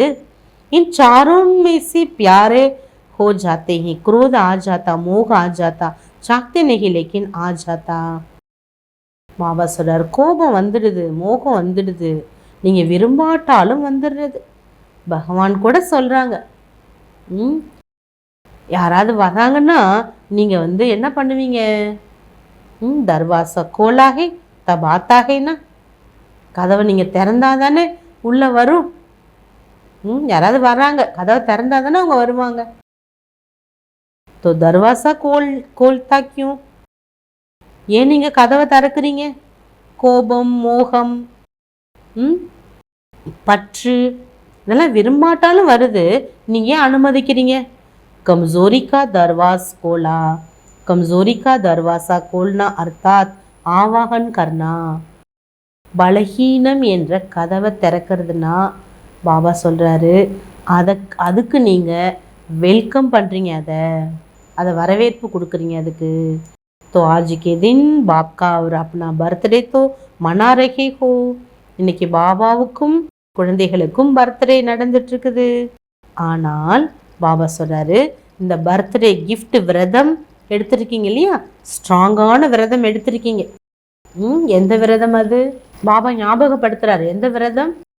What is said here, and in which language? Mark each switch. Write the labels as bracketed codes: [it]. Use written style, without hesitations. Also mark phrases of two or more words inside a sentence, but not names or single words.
[hi] इन चारों में से प्यारे हो जाते हैं, क्रोध आ जाता, मोह आ जाता, चाहते नहीं लेकिन आ जाता. [ta] பாபா சொல்றார் கோபம் வந்துடுது, மோகம் வந்துடுது, நீங்க விரும்பாட்டாலும் வந்துடுறது. பகவான் கூட சொல்றாங்க யாராவது வராங்கன்னா நீங்க என்ன பண்ணுவீங்க? [hi] दरवाज़ा खोलोगे तब आता है ना, [ta] கதவை நீங்க திறந்தாதானே உள்ள வரும். யாராவது வராங்க, கதவை திறந்தாதானே அவங்க வருவாங்க. [hi] तो दरवाजा खोलता क्यों? [ta] ஏன் நீங்க கதவை திறக்கிறீங்க? கோபம், மோகம், பற்று, இதெல்லாம் விரும்பாட்டாலும் வருது, நீங்கள் ஏன் அனுமதிக்கிறீங்க? [hi] कमजोरी का दरवाज खोला, कमजोरी का दरवाजा खोलना अर्थात आवाहन करना. [ta] பலகீனம் என்ற கதவை திறக்கிறதுனா பாபா சொல்கிறாரு, அதுக்கு நீங்கள் வெல்கம் பண்ணுறீங்க, அதை வரவேற்பு கொடுக்குறீங்க அதுக்கு. [hi] तो आज के दिन बाप का और अपना बर्थडे तो मना रहे हो. [ta] இன்னைக்கு பாபாவுக்கும் குழந்தைகளுக்கும் பர்த்டே நடந்துட்டு இருக்குது. ஆனால் பாபா சொல்கிறாரு, இந்த [en] birthday gift [ta] விரதம் எடுத்திருக்கீங்க இல்லையா, ஸ்ட்ராங்கான விரதம் எடுத்திருக்கீங்க. எந்த விரதம் அது? பாபா ஞாபகப்படுத்துறாரு. எந்த விரதம்?